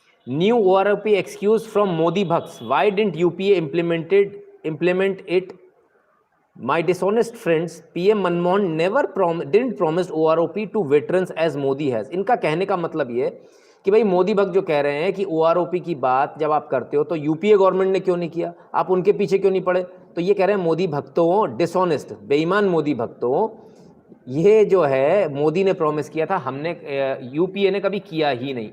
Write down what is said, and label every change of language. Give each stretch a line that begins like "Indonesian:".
English: New OROP excuse from Modi bhakts, why didn't UPA implement it? My dishonest friends, PM Manmohan never didn't promise OROP to veterans as Modi has.
Hindi: इनका कहने का मतलब ये कि भाई मोदी भक्त जो कह रहे हैं कि OROP की बात जब आप करते हो तो UPA गवर्नमेंट ने क्यों नहीं किया, आप उनके पीछे क्यों नहीं पड़े। तो ये कह रहे हैं मोदी भक्तों, डिसऑनेस्ट बेईमान मोदी भक्तों, ये जो है मोदी ने प्रॉमिस किया था, हमने UPA ने कभी किया ही नहीं।